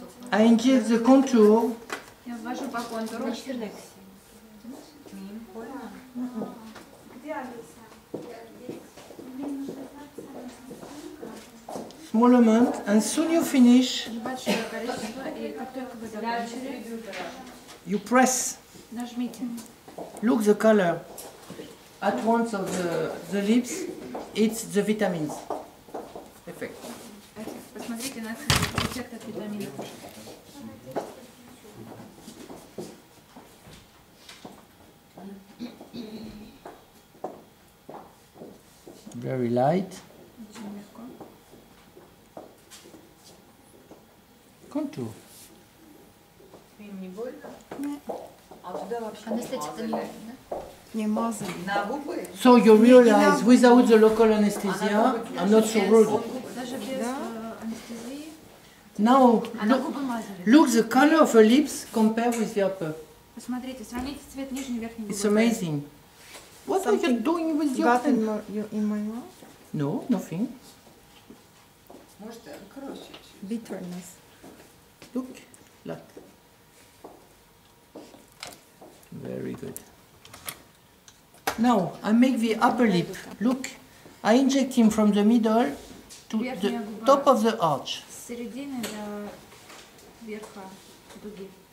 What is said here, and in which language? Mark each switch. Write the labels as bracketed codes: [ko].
[en] I inject the contour. [ru] Я ввожу по контуру. [en] Small amount, and soon you finish. [ru] Небольшое количество, и как только вы закончили, [en] You press. [ru] нажмите. [en] Look the color. At once of the lips, it's the vitamins. Effect. [ru] Посмотрите на эффект от витаминов. [en] Very light. [ru] Очень легко. [en] Contour. [ru] Им не больно? А туда вообще Анестетик-то не мазали. нужен, да? Не мазали. На губы? [en] So you realize without the local anesthesia, I'm not so rude. [ru] Даже без анестезии. [en] Now, [ru] А на губы мазали. [en] look the color of her lips compared with the upper. [ru] Посмотрите, сравните цвет нижней и верхней губы. [en] It's amazing. What are you doing with your Got hand? in my mouth? No, nothing. [ru] Может, красить. [en] Bitterness. Look, like. Very good. Now, I make the upper lip. Look, I inject him from the middle to the top of the arch. [ru] С середины до верха дуги.